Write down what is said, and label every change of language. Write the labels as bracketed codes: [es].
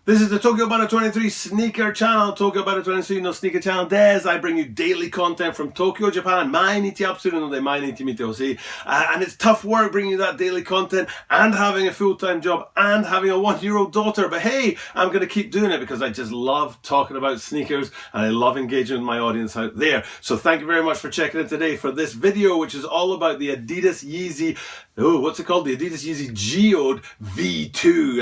[en] This is the Tokyo Banner 23 sneaker channel, Tokyo Banner 23 [ja] のスニーカーチャンネルです。 [en] I bring you daily content from Tokyo, Japan. [ja] 毎日アップするので毎日見てほしい。 [en] And it's tough work bringing you that daily content and having a full-time job and having a one-year-old daughter. But hey, I'm going to keep doing it because I just love talking about sneakers and I love engaging with my audience out there. So thank you very much for checking in today for this video, which is all about the Adidas Yeezy, what's it called? The Adidas Yeezy Geode V2.